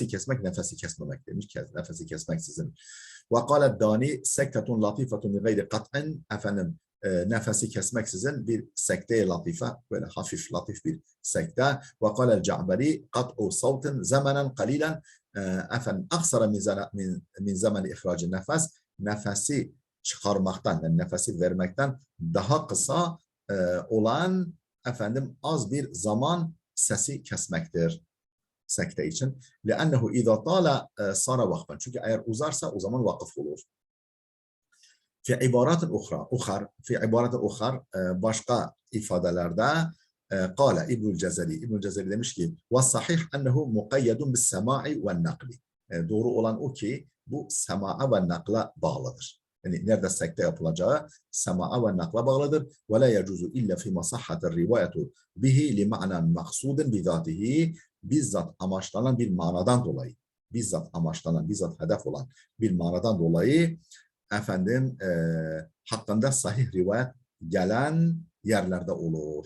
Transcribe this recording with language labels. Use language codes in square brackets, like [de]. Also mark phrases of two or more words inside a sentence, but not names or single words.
[tr] kesmek nefesi kesmemek demiş nefesi kesmeksizin [ar] وقال الداني سكتة لطيفة من غير قطع [tr] efendim nefesi kesmeksizin bir sekte latife böyle hafif latif bir sekte [ar] وقال الجعبري قطع صوت زمنا قليلا [tr] efendim [ar] أقصر من زمن إخراج النفس [tr] nefesi çıkarmaktan yani nefesi vermekten daha kısa olan efendim az bir zaman sesi kesmektir sekte için. [ar] لأنه إذا طال صار وقفا. [tr] Çünkü eğer uzarsa o zaman vakıf olur. [ar] في عبارات أخرى [tr] başka ifadelerde [ar] قال [tr] İbnül Cezeri demiş ki [ar] والصحيح أنه مقيد بالسماع والنقل. [tr] Doğru olan o ki bu sema'a ve nakla bağlıdır. Yani nerede sekte yapılacağı sema'a ve nakla bağlıdır. [ar] ولا يجوز إلا فيما صحت الرواية به لمعنى مقصود بذاته, [tr] bizzat amaçlanan bir manadan dolayı, bizzat amaçlanan, bizzat hedef olan bir manadan dolayı hakkında sahih rivayet gelen yerlerde olur.